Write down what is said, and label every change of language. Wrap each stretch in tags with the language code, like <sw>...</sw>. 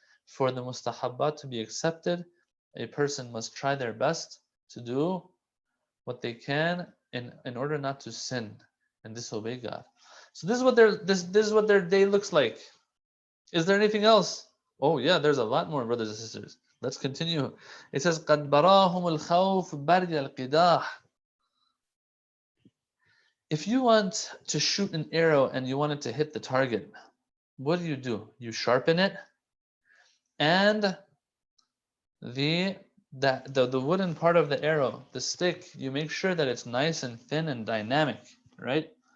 <en>For the mustahabbat to be accepted, a person must try their best to do what they can in order not to sin and disobey God. So this is what their day looks like. Is there anything else? Oh yeah, there's a lot more, brothers and sisters. Let's continue. It says</en> <ar>قَدْ بَرَاهُمُ الْخَوْفُ بَرْيَ الْقِدَاحِ.</ar> <en>If you want to shoot an arrow and you want it to hit the target, what do? You sharpen it, and the wooden part of the arrow, the stick, you make sure that it's nice and thin and dynamic, right?</en>